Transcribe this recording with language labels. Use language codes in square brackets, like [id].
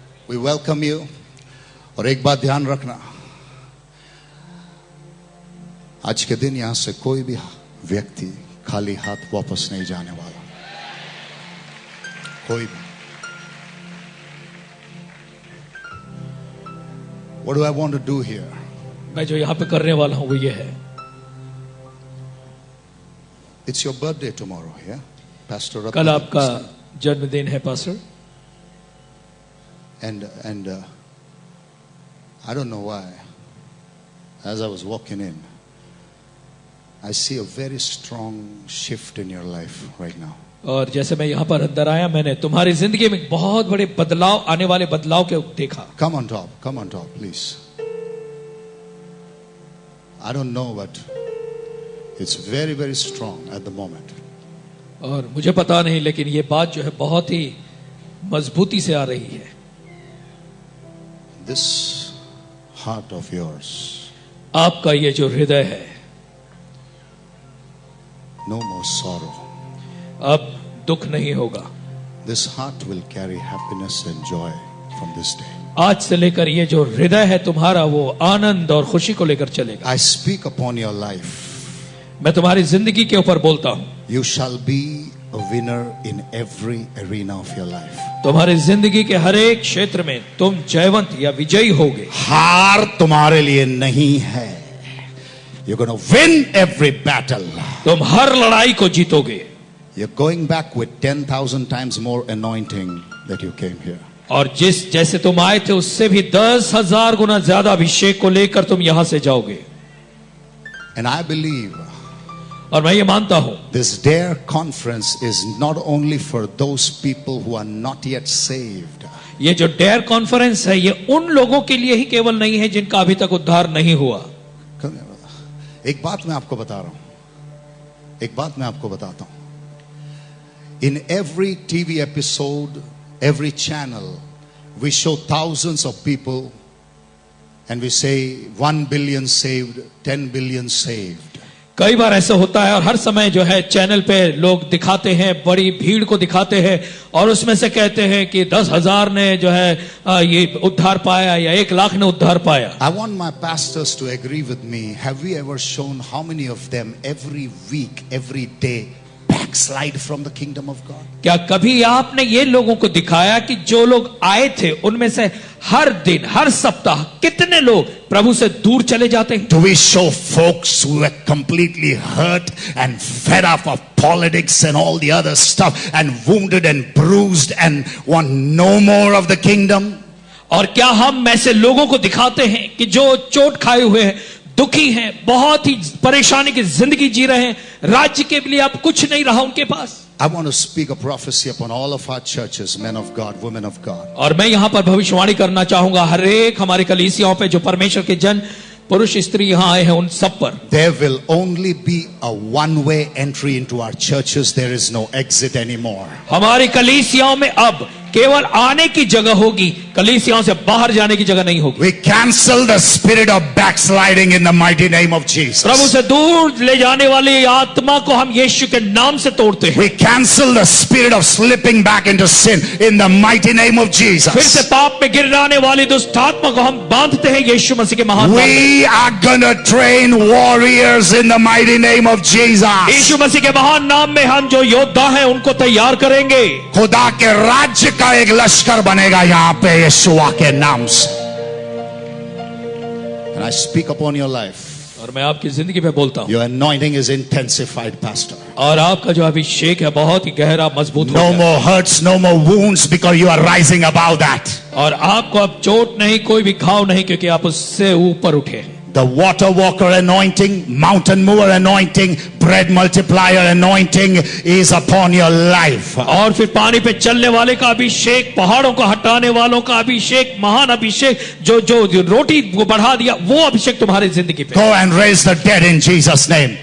[en] We welcome you. [hi] और एक बात ध्यान रखना, आज के दिन यहां से कोई भी व्यक्ति खाली हाथ वापस नहीं जाने वाला, कोई भी। [en] What do I want to do here? [hi] मैं जो यहां पे करने वाला हूं वो ये है, [en] It's your birthday tomorrow, yeah? Pastor [hi] कल Ratna. आपका जन्मदिन है pastor. [en] And I don't know why, as I was walking in, I see a very strong shift in your life right now. [hi] और जैसे मैं यहाँ पर अंदर आया, मैंने तुम्हारी जिंदगी में बहुत बड़े बदलाव, आने वाले बदलाव के देखा। [en] Come on top, please. I don't know, but it's very, very strong at the moment. [hi] और मुझे पता नहीं, लेकिन ये बात जो है बहुत ही मजबूती से आ रही है। [en] This heart of yours, [hi] आपका ये जो हृदय है, [en] no more sorrow. [hi] अब दुख नहीं होगा। [en] This heart will carry happiness and joy from this day. [hi] आज से लेकर ये जो हृदय है तुम्हारा, वो आनंद और खुशी को लेकर चलेगा। [en] I speak upon your life. [hi] मैं तुम्हारी जिंदगी के ऊपर बोलता हूं, [en] You shall be a winner in every arena of your life. [hi] तुम्हारी जिंदगी के हर एक क्षेत्र में तुम जयवंत या विजयी होगे। हार तुम्हारे लिए नहीं है। [en] You're going to win every battle. [hi] तुम हर लड़ाई को जीतोगे। [en] You're going back with 10,000 times more anointing that you came here. [hi] और जैसे तुम आए थे उससे भी 10,000 गुना ज्यादा अभिषेक को लेकर तुम यहां से जाओगे। [en] And I believe [hi] और मैं ये मानता हूं, [en] this DARE conference is not only for those people who are not yet saved. [hi] ये जो डेयर कॉन्फ्रेंस है, ये उन लोगों के लिए ही केवल नहीं है जिनका अभी तक उद्धार नहीं हुआ। [en] Come here, brother. [hi] एक बात मैं आपको बता रहा हूं, एक बात मैं आपको बताता हूं। [en] In every TV episode, every channel, we show thousands of people and we say 1 billion saved, 10 billion saved. [hi] कई बार ऐसा होता है और हर समय जो है चैनल पे लोग दिखाते हैं, बड़ी भीड़ को दिखाते हैं और उसमें से कहते हैं कि 10,000 ने जो है ये उद्धार पाया या 1,00,000 ने उद्धार पाया। [en] I want my pastors to agree with me. Have we ever shown how many of them every week, every day backslide from the kingdom of God? [hi] क्या कभी आपने ये लोगों को दिखाया कि जो लोग आए थे उनमें से हर दिन, हर सप्ताह कितने लोग प्रभु से दूर चले जाते हैं? [en] Do we show folks who are completely hurt and fed up of politics and all the other stuff and wounded and bruised and want no more of the kingdom? [hi] और क्या हम ऐसे लोगों को दिखाते हैं कि जो चोट खाए हुए हैं, दुखी हैं, बहुत ही परेशानी की जिंदगी जी रहे हैं, राज्य के लिए अब कुछ नहीं रहा उनके पास? [en] I want to speak a prophecy upon all of our churches, men of God, women of God. [hi] और मैं यहां पर भविष्यवाणी करना चाहूंगा हर एक हमारे कलीसियाओं पे जो परमेश्वर के जन, पुरुष स्त्री यहां आए हैं, उन सब पर। [en] There will only be a one-way entry into our churches. There is no exit anymore. [hi] हमारी कलीसियाओं में अब केवल आने की जगह होगी, कलीसियाओं से बाहर जाने की जगह नहीं होगी। [en] We cancel the spirit of backsliding in the mighty name of Jesus. [hi] प्रभु से दूर ले जाने वाली आत्मा को हम यीशु के नाम से तोड़ते हैं। [en] We cancel the spirit of slipping back into sin in the mighty name of [hi] फिर से [en] Jesus. [hi] पाप में गिर जाने वाली दुष्ट आत्मा को हम बांधते हैं यीशु मसीह के महान नाम में। [en] We are gonna train warriors in the mighty name of Jesus. [hi] यीशु मसीह के महान नाम में हम जो योद्धा हैं उनको तैयार करेंगे। खुदा के राज्य का एक लश्कर बनेगा यहां पे यीशुआ के नाम से। [en] And I speak upon your life. [hi] और मैं आपकी जिंदगी पे बोलता हूं, [en] Your anointing is intensified, Pastor. [hi] और आपका जो अभिषेक है बहुत ही गहरा मजबूत हो [en] No more hurts, no more wounds, because you are rising above that. [hi] और आपको अब चोट नहीं, कोई भी घाव नहीं, क्योंकि आप उससे ऊपर उठे हैं। [en] The water walker anointing, mountain mover anointing, bread multiplier anointing is upon your life. [hi] और फिर पानी पे चलने वाले का अभिषेक, पहाड़ों को हटाने वालों का अभिषेक, महान अभिषेक, जो रोटी को बढ़ा दिया, वो अभिषेक तुम्हारी जिंदगी पे। [en] Go and raise the dead in Jesus' name.